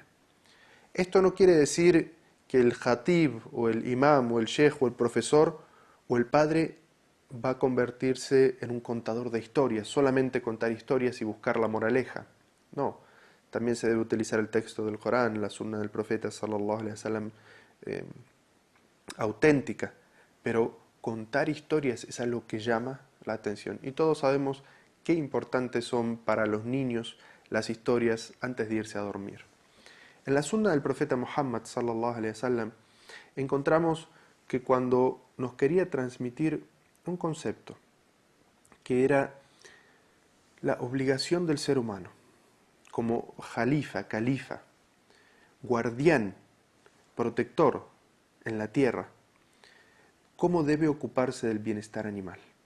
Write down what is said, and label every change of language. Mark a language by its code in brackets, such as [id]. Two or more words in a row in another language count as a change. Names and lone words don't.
[es] Esto no quiere decir que el jatib o el imam o el sheikh o el profesor o el padre va a convertirse en un contador de historias, solamente contar historias y buscar la moraleja. No, también se debe utilizar el texto del Corán, la sunna del profeta [ar] صلى الله عليه وسلم [es] auténtica, pero contar historias es algo que llama la atención. Y todos sabemos qué importantes son para los niños las historias antes de irse a dormir. En la sunna del profeta Muhammad [ar] صلى الله عليه وسلم [es] encontramos que cuando nos quería transmitir un concepto que era la obligación del ser humano como califa, guardián, protector en la tierra, cómo debe ocuparse del bienestar animal,